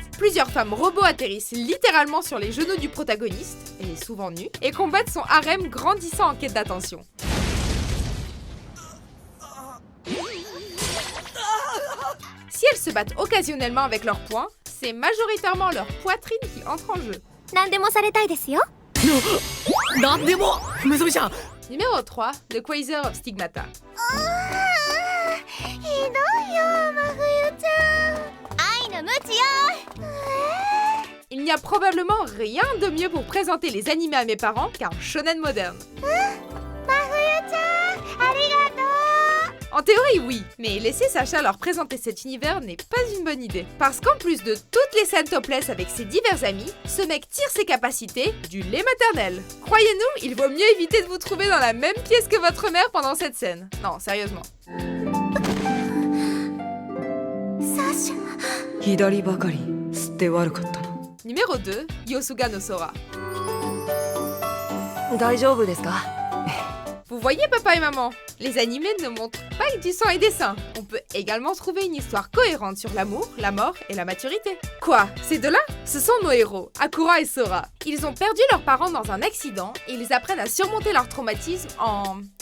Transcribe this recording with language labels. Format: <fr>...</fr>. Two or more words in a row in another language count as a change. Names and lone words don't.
<fr>Plusieurs femmes robots atterrissent littéralement sur les genoux du protagoniste, et souvent nues, et combattent son harem grandissant en quête d'attention. Si elles se battent occasionnellement avec leurs poings, c'est majoritairement leur poitrine qui entre en jeu.</fr> <ja>何でもされたいですよ。なんでも無理じゃん。</ja> <fr>Numéro 3, The Quasar of Stigmata.</fr> <ja>ひどいよ、真冬ちゃん。愛の無知よ。</ja> <fr>Il n'y a probablement rien de mieux pour présenter les animés à mes parents qu'un shonen moderne.</fr> <ja>真冬ちゃん、ありがとう。</ja> <fr>En théorie, oui, mais laisser Sacha leur présenter cet univers n'est pas une bonne idée. Parce qu'en plus de toutes les scènes topless avec ses divers amis, ce mec tire ses capacités du lait maternel. Croyez-nous, il vaut mieux éviter de vous trouver dans la même pièce que votre mère pendant cette scène. Non, sérieusement.</fr> <ja>サシャ。左ばかり吸って悪かったな。</ja> <fr>Numéro 2, Yosuga no Sora.</fr> <ja>大丈夫ですか？</ja> <fr>Vous voyez papa et maman, les animés ne montrent pas que du sang et des seins. On peut également trouver une histoire cohérente sur l'amour, la mort et la maturité. Quoi? Ces deux-là? Ce sont nos héros, Akura et Sora. Ils ont perdu leurs parents dans un accident et ils apprennent à surmonter leur traumatisme en...</fr>